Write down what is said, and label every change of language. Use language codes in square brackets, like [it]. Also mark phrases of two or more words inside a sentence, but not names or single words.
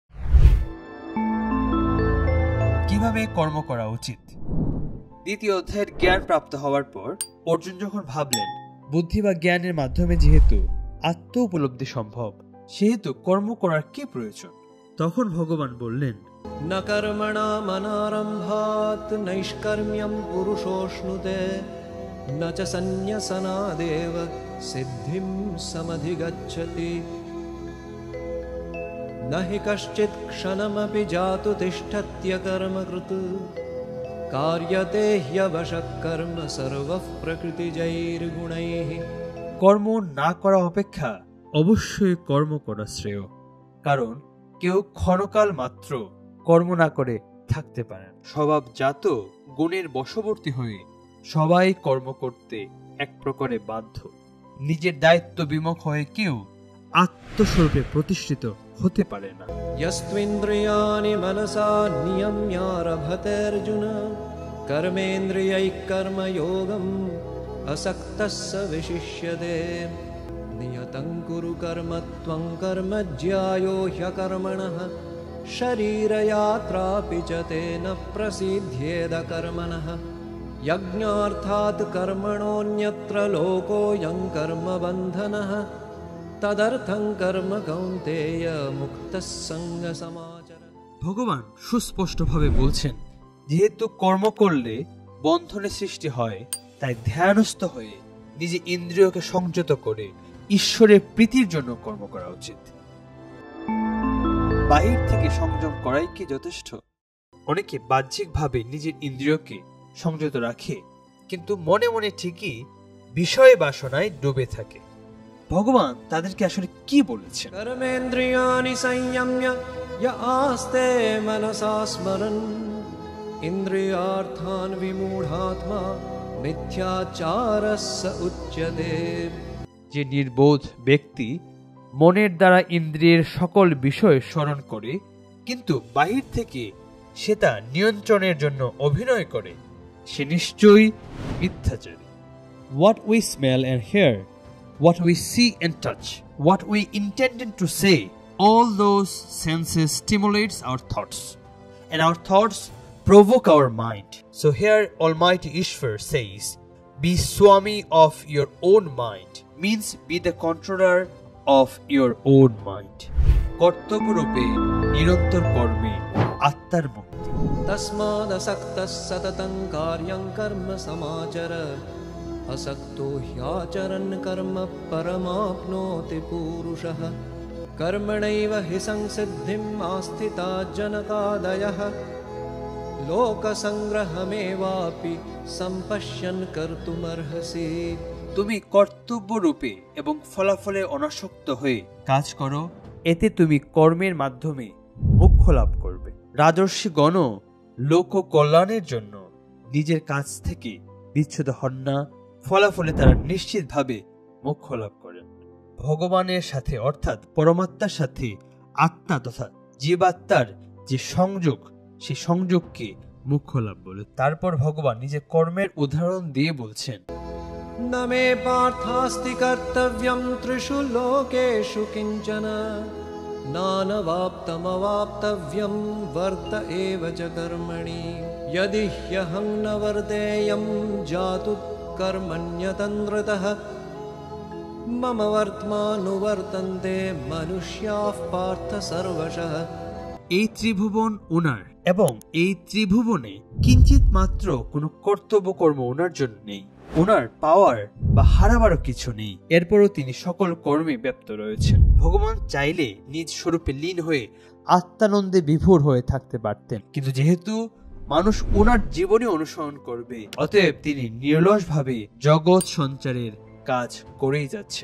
[bn] কিভাবে কর্ম করা উচিত? 2য় অধ্যায়ের জ্ঞান প্রাপ্ত হওয়ার পর অর্জুন যখন ভাবলেন বুদ্ধি বা জ্ঞানের মাধ্যমে যেহেতু আত্ম উপলব্ধি সম্ভব, সেহেতু কর্ম করার কি প্রয়োজন? তখন ভগবান বললেন, [sa] न कर्मणा मनारम्भात् नैष्कर्म्यं पुरुषोऽश्नुते न च सन्न्यसनादेव सिद्धिं समधिगच्छति न हि कश्चित् क्षणमपि जातु तिष्ठत्यकर्मकृत् कार्यते ह्यवशः कर्म सर्वः प्रकृतिजैर्गुणैः। [bn] কর্ম না করা অপেক্ষা অবশ্যই কর্ম করা শ্রেয়, কারণ কেউ ক্ষণকাল মাত্র কর্ম না করে থাকতে পারেন। স্বভাবজাত গুণের বশবর্তী হয়ে সবাই কর্ম করতে এক প্রকারে বাধ্য। নিজের দায়িত্ব বিমুখ হয়ে কেউ আত্মস্বরূপে প্রতিষ্ঠিত হতে পারে না। [sa] यस्त्विन्द्रियाणि मनसा नियम्यारभतेऽर्जुन कर्मेन्द्रियैः कर्मयोगम् असक्तः स विशिष्यते नियतं कुरु कर्म त्वं कर्म ज्यायो ह्यकर्मणः शरीरयात्रापि च तेन प्रसिद्ध्येद कर्मणः यज्ञार्थात् कर्मणोऽन्यत्र लोकोऽयं कर्मबन्धनः तदर्थं कर्म कौन्तेय मुक्तः सङ्गसमाचर। [bn] ভগবান সুস্পষ্টভাবে বলছেন, যেহেতু কর্ম করলে বন্ধনের সৃষ্টি হয়, তাই ধ্যানস্থ হয়ে নিজে ইন্দ্রিয়কে সংযত করে ঈশ্বরের প্রীতির জন্য কর্ম করা উচিত। বাহির থেকে সংযম করাই কি যথেষ্ট? অনেকে বাহ্যিকভাবে নিজের ইন্দ্রিয়কে সংযত রাখে, কিন্তু মনে মনে ঠিকই বিষয় বাসনায় ডুবে থাকে। ভগবান তাদেরকে আসলে কি বলেছেন? [sa] कर्मेन्द्रियाणि संयम्य य आस्ते मनसा स्मरन् इन्द्रियार्थान् विमूढात्मा मिथ्याचारः स उच्यते। [bn] যে নির্বোধ ব্যক্তি মনের দ্বারা ইন্দ্রিয়ের সকল বিষয় স্মরণ করে, কিন্তু বাহির থেকে সে তা নিয়ন্ত্রণের জন্য অভিনয় করে, সে নিশ্চয়ই মিথ্যাচারী। [en] What we smell and hear, what we see and touch, what we intended to say, all those senses stimulates our thoughts. and our thoughts provoke our mind. So here Almighty Ishvara says, be Swami of your own mind, means be the controller of your own mind. [bn] কর্তব্যরূপে নিরন্তর কর্মে আত্মার মুক্তি। [sa] तस्मादसक्तः सततं कार्यं कर्म समाचर असक्तो ह्याचरन् कर्म परमाप्नोति पूरुषः कर्मणैव हि संसिद्धिम् आस्थिता जनकादयः लोकसंग्रहमेवापि सम्पश्यन् कर्तुमर्हसि। [bn] তুমি কর্তব্যরূপে এবং ফলাফলে অনাসক্ত হয়ে কাজ করো, এতে তুমি কর্মের মাধ্যমে মোক্ষ লাভ করবে। রাজর্ষিগণও লোক কল্যাণের জন্য নিজের কাজ থেকে বিচ্ছুত হন না, ফলাফলে তারা নিশ্চিতভাবে মোক্ষ লাভ করেন। ভগবানের সাথে অর্থাৎ পরমাত্মার সাথে আত্মা তথা জীবাত্মার যে সংযোগ, সেই সংযোগকে মোক্ষ লাভ বলে। তারপর ভগবান নিজের কর্মের উদাহরণ দিয়ে বলছেন, [sa] न मे पार्थास्ति कर्तव्यं त्रिषु लोकेषु किञ्चन नानवाप्तमवाप्तव्यं वर्त एव च कर्मणि यदि ह्यहं न वर्तेयं जातु कर्मण्यतन्द्रतः मम वर्त्मानुवर्तन्ते मनुष्याः पार्थ सर्वशः। [bn] এই ত্রিভুবন ওনার এবং এই ত্রিভুবনে কিঞ্চিত মাত্র কোনো কর্তব্য কর্ম ওনার জন্য নেই, ওনার পাওয়ার বা হারাবারও কিছু নেই। এরপরও তিনি সকল কর্মে ব্যপ্ত রয়েছেন। ভগবান চাইলে নিজ স্বরূপে লীন হয়ে আত্মানন্দে বিভোর হয়ে থাকতে পারতেন, কিন্তু যেহেতু মানুষ ওনার জীবনে অনুসরণ করবে, অতএব তিনি নিরলসভাবে জগৎ সঞ্চারের কাজ করেই যাচ্ছেন।